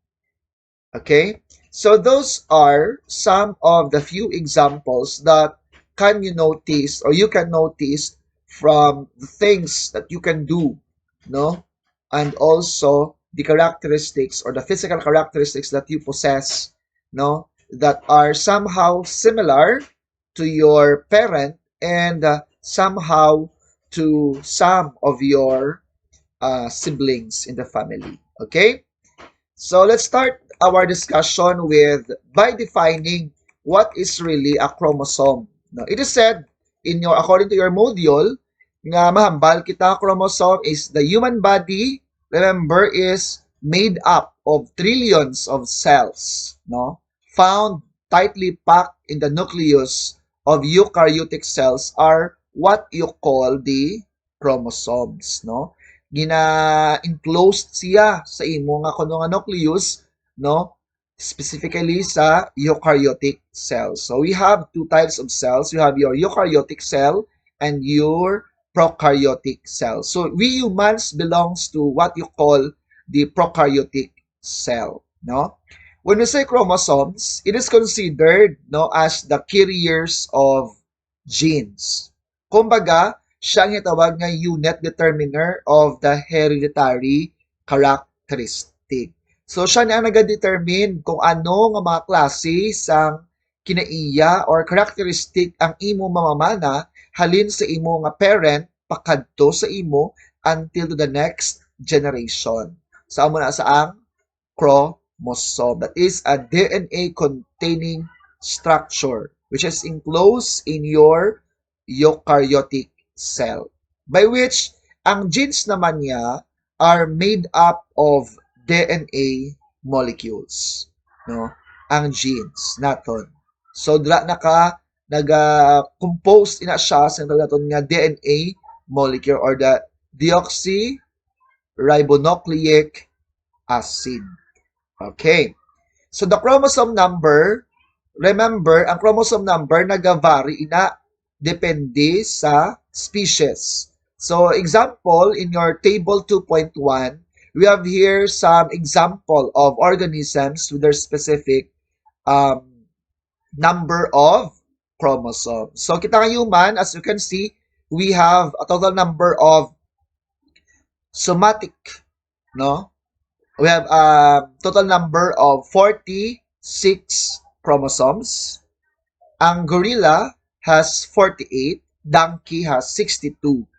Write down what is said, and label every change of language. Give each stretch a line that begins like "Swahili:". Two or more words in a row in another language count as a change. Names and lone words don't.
English: Okay, so those are some of the few examples that can you notice or you can notice from the things that you can do, no, and also the characteristics or the physical characteristics that you possess, no, that are somehow similar to your parent and somehow to some of your siblings in the family. Okay, so let's start our discussion with by defining what is really a chromosome. Now, it is said in your according to your module
Hiligaynon: nga mahambal kita
English: chromosome is the human body, remember, is made up of trillions of cells, no, found tightly packed in the nucleus of eukaryotic cells are what you call the chromosomes, no.
Hiligaynon: Gina-enclosed siya sa imo nga kuno nga nucleus, no, specifically sa
English: eukaryotic cells. So we have two types of cells. You have your eukaryotic cell and your prokaryotic cell. So we humans belongs to what you call the prokaryotic cell, no. When we say chromosomes, it is considered, no, as the carriers of genes.
Hiligaynon: Kumbaga, siya ang itawag nga
English: unit determiner of the hereditary characteristic. So,
Hiligaynon: siya na ang nag-determine kung ano nga mga klase sang kinaiya or characteristic ang imo mamamana halin sa imo nga parent pakadto sa imo
English: until to the next generation.
Hiligaynon: Sa amo na sa ang chromosome.
English: That is a DNA containing structure which is enclosed in your eukaryotic cell, by which
Hiligaynon: ang genes naman niya
English: are made up of DNA molecules,
Hiligaynon: no, ang genes naton. So dira naga-compose ina siya sa naton nga
English: DNA molecule or the deoxyribonucleic acid. Okay, so the chromosome number, remember,
Hiligaynon: ang
English: chromosome number
Hiligaynon: nagavary ina depende sa species.
English: So, example, in your table 2.1, we have here some example of organisms with their specific number of chromosomes. So,
Hiligaynon: kita nga human,
English: as you can see, we have a total number of somatic, no? We have a total number of 46 chromosomes. Ang gorilla has 48, donkey has 62.